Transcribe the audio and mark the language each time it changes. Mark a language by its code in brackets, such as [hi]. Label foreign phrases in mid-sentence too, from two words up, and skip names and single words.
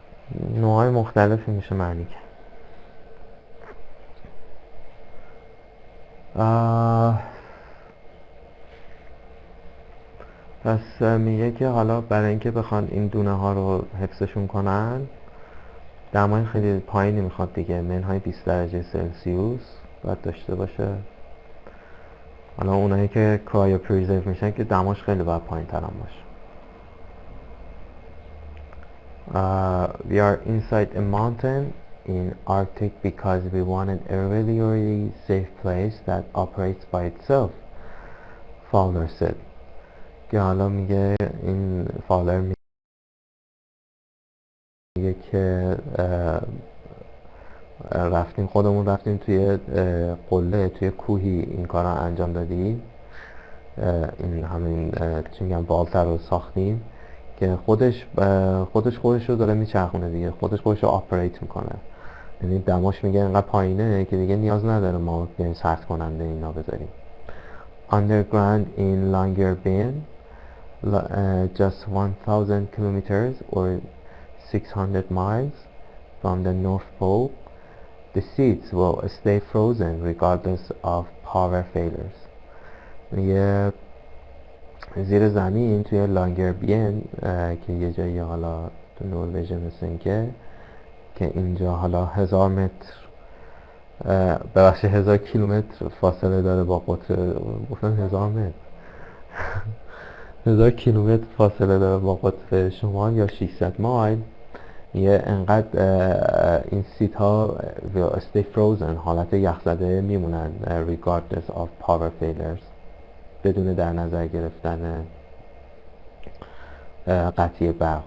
[fa] نوعای مختلفی میشه معنی کرد. پس میگه که حالا برای اینکه بخوان این دونه ها رو حفظشون کنن دمای خیلی پایینی میخواد دیگه، منهای 20 درجه سلسیوس باید داشته باشه. حالا اونایی که [en] cryo preserve [fa] میشن که دماش خیلی باید پایین تر هم باشه. [en] We are inside a mountain in Arctic because we wanted a really safe place that operates by itself, Fowler said. [fa] که حالا میگه این فالر میگه که خودمون رفتیم توی قله توی کوهی این کار رو انجام دادیم، این همین چی میگم والتر رو ساختیم که خودش رو داره میچرخونه دیگه، خودش رو آپریت میکنه. یعنی دماش میگه انقدر پایینه که دیگه نیاز نداره ما بیایم سرد کننده اینا بذاریم. [en] Underground in Longyearbyen, just 1000 kilometers or 600 miles from the North Pole, the seeds will stay frozen regardless of power failures. [fa] میگه زیر زمین توی لانگربین که یه جایی حالا تو نروژ مثل این که اینجا حالا 1000 متر ببخشید 1000 کیلومتر فاصله داره با قطر، گفتن 1000 متر 1000 کیلومتر فاصله داره با قطر شمال یا 600 مایل. یه انقدر این سیت ها [en] stay frozen [fa] حالت یخزده میمونن [en] regardless of power failures، [fa] بدون در نظر گرفتن قطعی برق.